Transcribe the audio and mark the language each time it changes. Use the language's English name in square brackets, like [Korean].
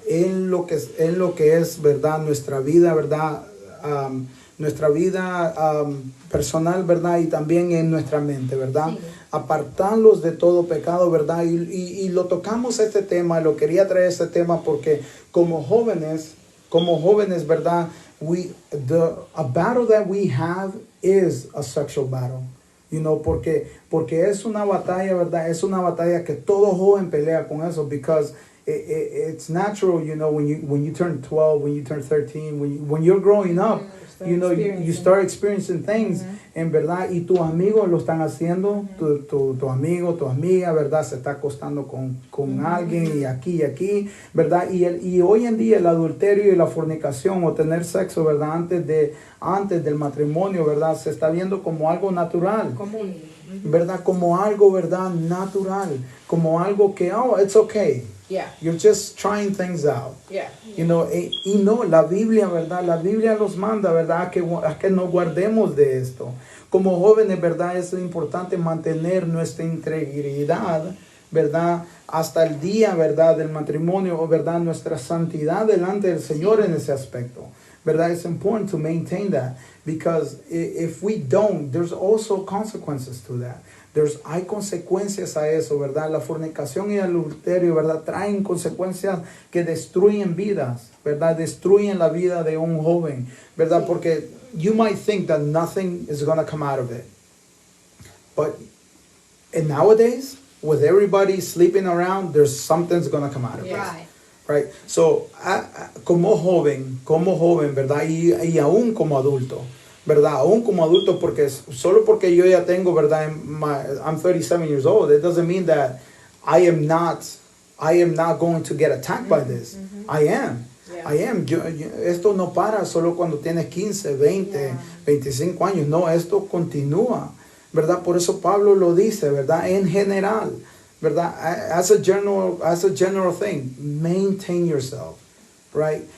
[Spanish] En lo que es, ¿verdad? Nuestra vida, ¿verdad? Nuestra vida personal, ¿verdad? Y también en nuestra mente, ¿verdad? Sí. Apartarlos de todo pecado, ¿verdad? Y lo tocamos este tema, lo quería traer este tema porque como jóvenes, ¿verdad? [English] A battle that we have is a sexual battle. You know, [Spanish] porque es una batalla, ¿verdad? Es una batalla que todo joven pelea con eso, [English] because it's natural, you know, when you turn 12, when you turn 13, when you're growing up, you know, you start experiencing things, [Spanish] en verdad, y tus amigos lo están haciendo, tu amigo, tu amiga, ¿verdad? Se está acostando con alguien y aquí, ¿verdad? Y hoy en día el adulterio y la fornicación o tener sexo, ¿verdad? Antes del matrimonio, ¿verdad? Se está viendo como algo natural, ¿verdad? Como algo, ¿verdad? Natural, como algo que, [English] oh, it's okay. Yeah. You're just trying things out. Yeah. You know, [Spanish] y no, la Biblia, ¿verdad? La Biblia nos manda, ¿verdad? A que nos guardemos de esto. Como jóvenes, ¿verdad? Es importante mantener nuestra integridad, ¿verdad? Hasta el día, ¿verdad? Del matrimonio, ¿verdad? Nuestra santidad delante del Señor en ese aspecto, ¿verdad? [English] It's important to maintain that, because if we don't, there's also consequences to that. [Spanish] Hay consecuencias a eso, ¿verdad? La fornicación y el adulterio, ¿verdad? Traen consecuencias que destruyen vidas, ¿verdad? Destruyen la vida de un joven, ¿verdad? Porque [English] you might think that nothing is going to come out of it. But nowadays, with everybody sleeping around, there's something's going to come out of it. Right? So, [Spanish] como joven, ¿verdad? Y aún como adulto, ¿verdad? Aún como adulto, porque solo porque yo ya tengo, ¿verdad? [English] I'm 37 years old, it doesn't mean that I am not going to get attacked by this. I am. Yeah. I am. [Spanish] Esto no para solo cuando tienes 15, 20, 25 años. No, esto continúa, ¿verdad? Por eso Pablo lo dice, ¿verdad? En general, ¿verdad? [English] As a general thing, maintain yourself, right?